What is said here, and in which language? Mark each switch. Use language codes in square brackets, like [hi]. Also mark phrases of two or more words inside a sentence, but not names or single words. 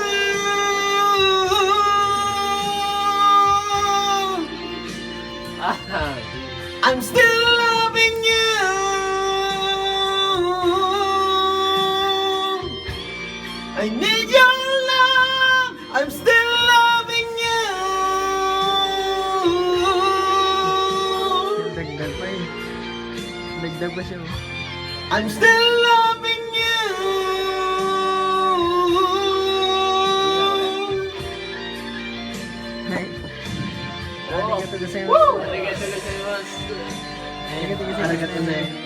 [en] Ah, I'm still loving you. I need your love. I'm still loving you. [tl] Dagdag pa eh. Dagdag pa siya. [en] I'm still loving you. [tl] Ay. Oo. [ja] あのございます. ありがとうございます. ありがとうございます. ありがとうね.